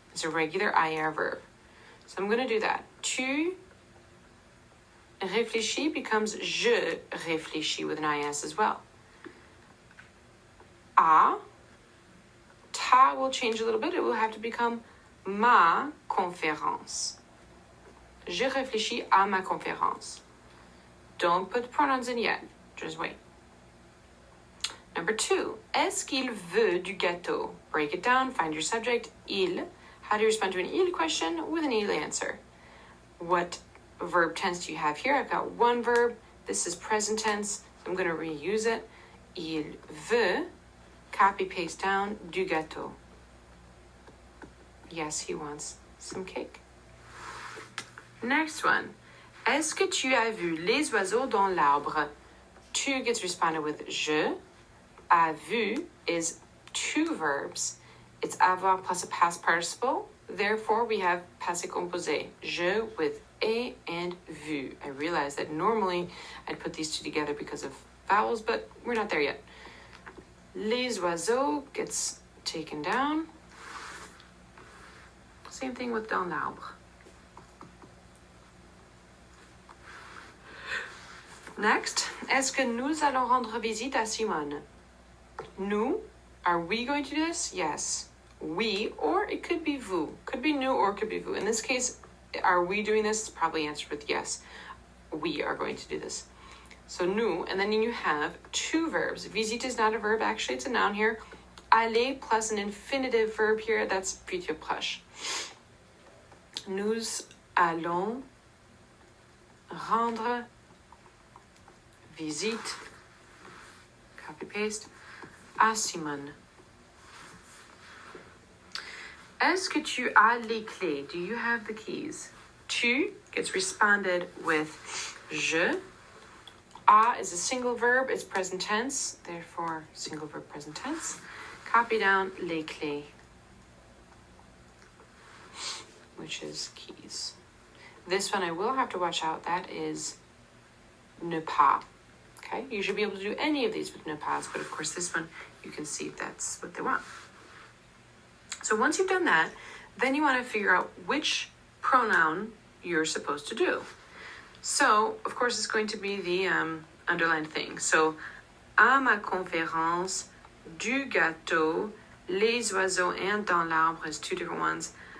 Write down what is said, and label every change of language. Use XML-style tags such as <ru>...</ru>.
<en>It's a regular IR verb. So I'm going to do that.</en> <fr>Tu réfléchis</fr> <en>becomes</en> <fr>je réfléchis</fr> <en>with an IS as well. A, ta will change a little bit. It will have to become</en> <fr>ma conférence. Je réfléchis à ma conférence.</fr> <en>Don't put pronouns in yet. Just wait. Number 2,</en> <fr>est-ce qu'il veut du gâteau?</fr> <en>Break it down, find your subject, il. How do you respond to an il question? With an il answer. What verb tense do you have here? I've got one verb. This is present tense. So I'm going to reuse it.</en> <fr>Il veut,</fr> <en>copy, paste down,</en> <fr>du gâteau.</fr> <en>Yes, he wants some cake. Next one.</en> <fr>Est-ce que tu as vu les oiseaux dans l'arbre?</fr> <en>Tu gets responded with je. A vu is 2 verbs. It's avoir plus a past participle. Therefore, we have passé composé. Je with a and vu. I realize that normally I'd put these two together because of vowels, but we're not there yet.</en> <fr>Les oiseaux</fr> <en>gets taken down. Same thing with</en> <fr>dans l'arbre. Next, est-ce que nous allons rendre visite à Simone?</fr> <en>Nous, are we going to do this? Yes. We, or it could be vous. Could be nous or it could be vous. In this case, are we doing this? It's probably answered with yes. We are going to do this. So nous, and then you have 2 verbs. Visite is not a verb, actually it's a noun here. Aller plus an infinitive verb here, that's futur proche.</en> <fr>Nous allons rendre visite,</fr> <en>copy paste,</en> <fr>à Simone. Est-ce que tu as les clés?</fr> <en>Do you have the keys? Tu gets responded with je. A is a single verb, it's present tense, therefore single verb present tense. Copy down</en> <fr>les clés,</fr> <en>which is keys. This one I will have to watch out, that is ne pas. Okay, you should be able to do any of these with ne pas, but of course this one you can see if that's what they want. So once you've done that, then you want to figure out which pronoun you're supposed to do. So, of course, it's going to be the underlined thing. So,</en> <fr>à ma conférence, du gâteau, les oiseaux</fr> <en>and</en> <fr>dans l'arbre</fr> <en>is two different ones.</en>